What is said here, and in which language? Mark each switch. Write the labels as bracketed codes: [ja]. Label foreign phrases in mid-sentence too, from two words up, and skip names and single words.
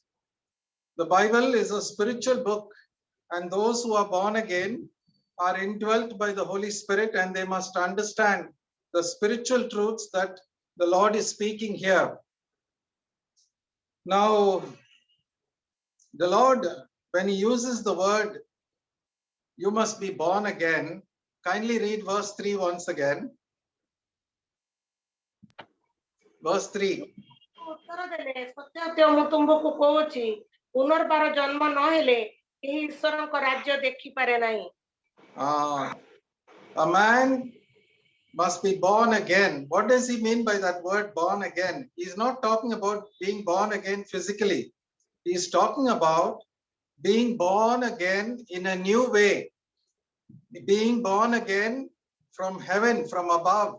[en] The Bible is a spiritual book, and those who are born again are indwelt by the Holy Spirit, and they must understand the spiritual truths that the Lord is speaking here. Now, the Lord, when he uses the word, you must be born again, kindly read verse 3 once again. Verse 3. [or] ଉତ୍ତର ଦେଲେ, ସତ୍ୟ ସତ୍ୟ ମୁଁ ତୁମକୁ କହୁଛି, ପୁନର୍ବାର ଜନ୍ମ ନ ହେଲେ କେହି ଈଶ୍ୱରଙ୍କ ରାଜ୍ୟ ଦେଖିପାରେ ନାହିଁ। [en] A man must be born again. What does he mean by that word born again? He's not talking about being born again physically. He's talking about being born again in a new way. Being born again from heaven, from above.